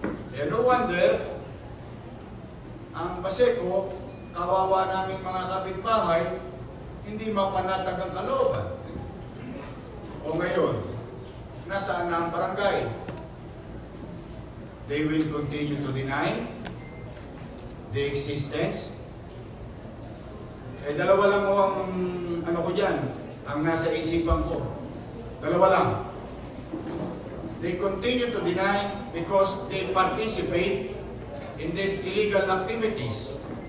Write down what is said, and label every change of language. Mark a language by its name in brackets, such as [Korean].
[Filipino] Kaya [English] no wonder, [Filipino] ang Baseco, kawawa naming mga kapitbahay, hindi mapanatag ang kalooban. O ngayon, nasaan na ang barangay? [English] They will continue to deny the existence. [Filipino] Dalawa lang mo ang ko dyan, ang nasa isipan ko. Dalawa lang. [English] They continue to deny because they participate in these illegal activities.